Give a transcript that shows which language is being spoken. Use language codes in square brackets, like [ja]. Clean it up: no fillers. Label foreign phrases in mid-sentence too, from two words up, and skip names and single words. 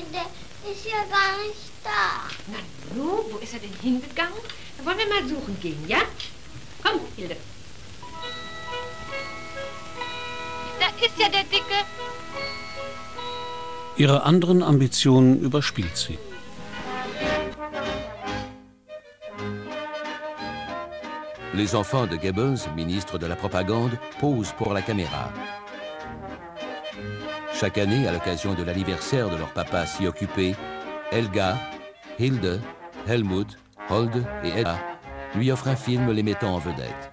[de] Der ist ja gar nicht da. Na nu, wo ist er denn hingegangen? Da wollen wir mal suchen gehen, ja? Komm, Hilde. Da ist ja der Dicke. Ihre anderen Ambitionen überspielt sie. [fr] Les enfants de Goebbels, ministre de la propagande, posent pour la caméra. Chaque année, à l'occasion de l'anniversaire de leur papa si occupé, Helga, Hilde, Helmut, Holde et Edda lui offrent un film les mettant en vedette.